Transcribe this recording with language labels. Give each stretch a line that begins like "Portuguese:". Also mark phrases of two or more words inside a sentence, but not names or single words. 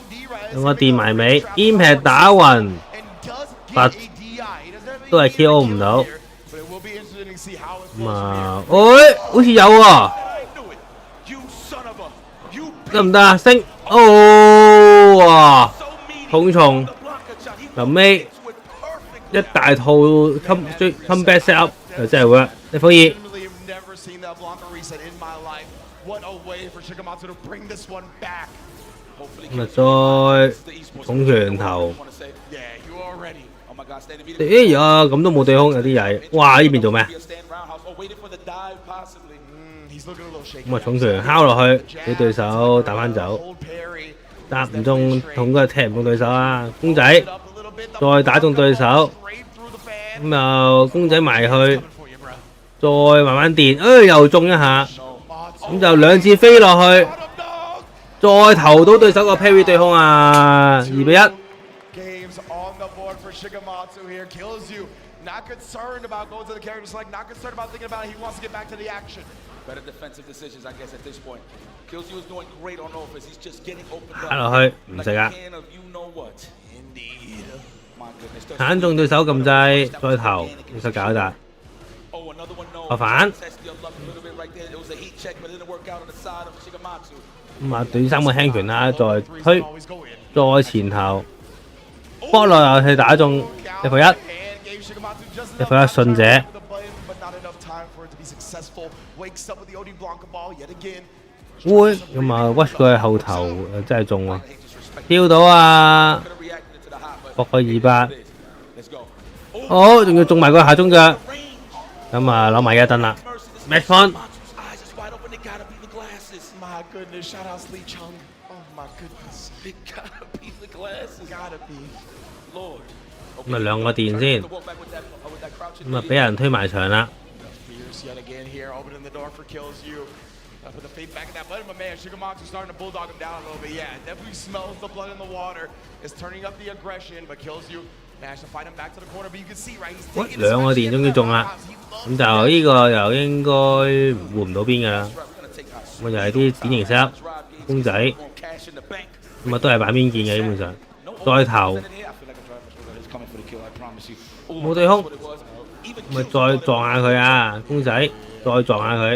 Cantonese: 用個電埋尾 ，impact 打暈。都係 KO 唔到，咁啊，喂，好似有喎，得唔得啊？升，哦，哇，重重，臨尾一大套
English: comeback set up
Cantonese: 就真係 work， 你可以。咁啊，再重拳頭。哎呀，咁都冇對空，有啲曳。哇！呢邊做咩？咁啊，重拳敲落去，俾對手打翻走，打唔中，痛都係踢唔中對手啊！公仔再打中對手，咁又公仔埋去，再慢慢電，哎又中一下，咁就兩次飛落去，再投到對手個 parry 對空啊！2比1。
English: Shigematsu here kills you. Not concerned about going to the character select, not concerned about thinking about it. He wants to get back to the action. Better defensive decisions, I guess, at this point. Kills you is doing great on offense. He's just getting opened up.
Cantonese: 打落去唔食啊！鏟中對手撳掣，再投，其實搞得。我反。咁啊，對3個輕拳啦，再推，再前後。波落又去打中level 1，level 1順者， successful.
English: Wakes up with the OD Blanca ball yet again.
Cantonese: 會咁啊，push 佢喺後頭真係中喎，跳到啊，搏個200，好，仲要中埋個下中腳，咁啊攞埋1燈啦 ，
English: match point。 My goodness, shout out Lee Chung. Oh my goodness. It gotta be the glasses. Gotta be. Lord.
Cantonese: 咁啊兩個電先，咁啊俾人推埋牆啦。
English: Fierce yet again here, opening the door for kills you. Put the feet back in that button, but man, Shigematsu starting to bulldog him down a little bit. Yeah, definitely smells the blood in the water. Is turning up the aggression, but kills you. Managed to fight him back to the corner, but you can see right, he's taking
Cantonese: 兩個電終於中啦，咁就呢個又應該換唔到邊㗎啦。咁就係啲典型 set 公仔，咁啊都係板邊見嘅基本上。再頭冇對空，咁啊再撞下佢啊，公仔再撞下佢。